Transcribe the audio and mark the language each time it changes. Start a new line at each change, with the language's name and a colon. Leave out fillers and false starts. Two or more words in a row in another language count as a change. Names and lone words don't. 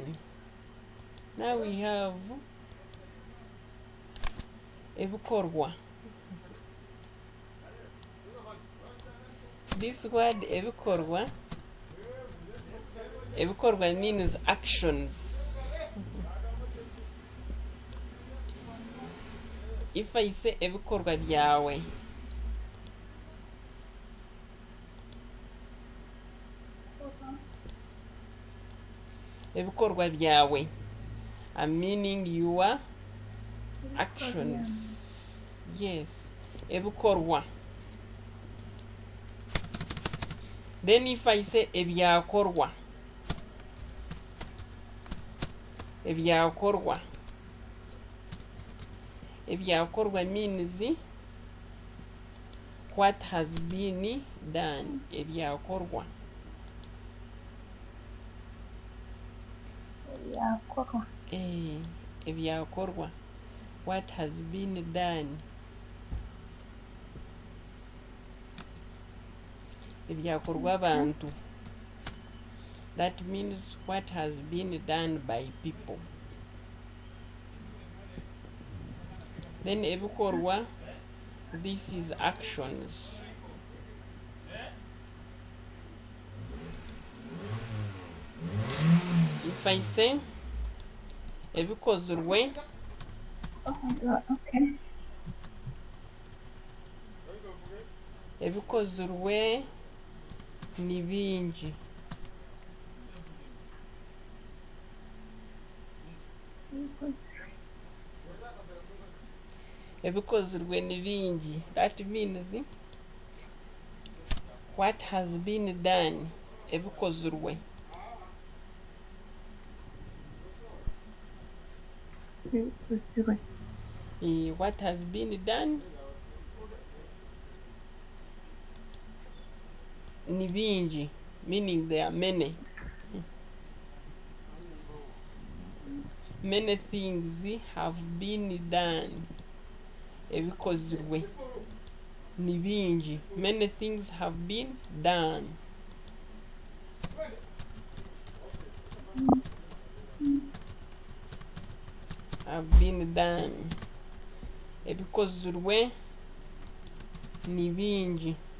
English: Now we have ebikorwa. This word ebikorwa means actions. If I say
Nyankole: ebikorwa byawe, ebikorwa byawe,
English: I'm meaning your actions. Yes, ebikorwa. Then if I say ebyakorwa, ebyakorwa means what has been done. Ebyakorwa. Ebyakorwa, what has been done.
Nyankole: Ebyakorwa abantu,
English: that means what has been done by people. Then ebikorwa, this is actions. If I say ebikozirwe, Okay.
Nyankole: ebikozirwe ni bingi. Ebikozirwe ni bingi.
English: That means what has been done. Ebikozirwe. What has been done
Nyankole: ni bingi,
English: meaning there are many. Many things have been done.
Nyankole: Ebikozirwe ni bingi.
English: Many things have been done. Have been done.
Nyankole: Ebikozirwe ni bingi.